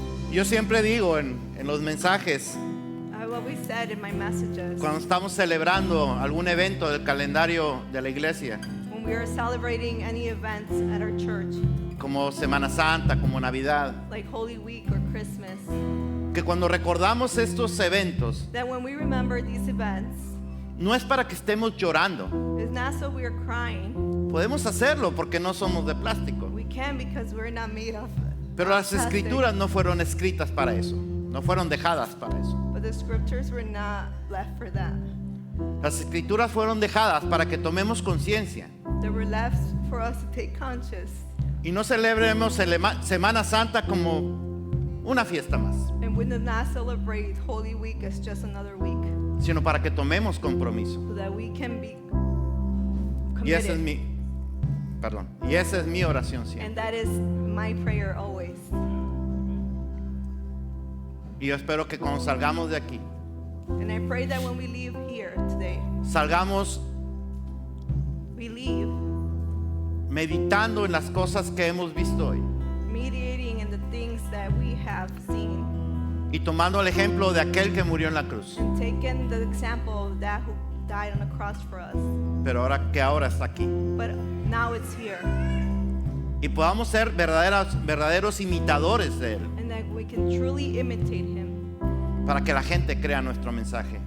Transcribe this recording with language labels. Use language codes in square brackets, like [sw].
[es] Yo siempre digo en los mensajes, [en] I've always said in my messages, [es] cuando estamos celebrando algún evento del calendario de la iglesia, [en] when we are celebrating any events at our church, [es] como Semana Santa, como Navidad, [en] like Holy Week or Christmas, [es] que cuando recordamos estos eventos, [en] that when we remember these events, [es] no es para que estemos llorando. [en] it's not so we are crying. [es] Podemos hacerlo porque no somos de plástico. [en] We can because we're not made of [es] Pero las [en] plastic. [es] escrituras no fueron escritas para eso. No fueron dejadas para eso. [en] But the scriptures were not left for that. [es] Las escrituras fueron dejadas para que tomemos conciencia [en] They were left for us to take conscious [es] y no celebremos Semana Santa como una fiesta más, [en] and we do not celebrate Holy Week as just another week, [es] sino para que tomemos compromiso. [en] so that we can be [es] Y esa es [en] committed. [es] y esa es mi oración siempre. [en] And that is my prayer always. [es] Y yo espero que cuando salgamos de aquí, [en] And I pray that when we leave here today, [es] salgamos [en] we leave [es] meditando en las cosas que hemos visto hoy [en] mediating in the things that we have seen [es] y tomando el ejemplo de aquel que murió en la cruz, [en] and taking the example of that who died on the cross for us. [es] pero ahora está aquí. [en] But now it's here. [es] Y podamos ser verdaderos imitadores de Él, [en] And that we can truly imitate him [es] para que la gente crea nuestro mensaje.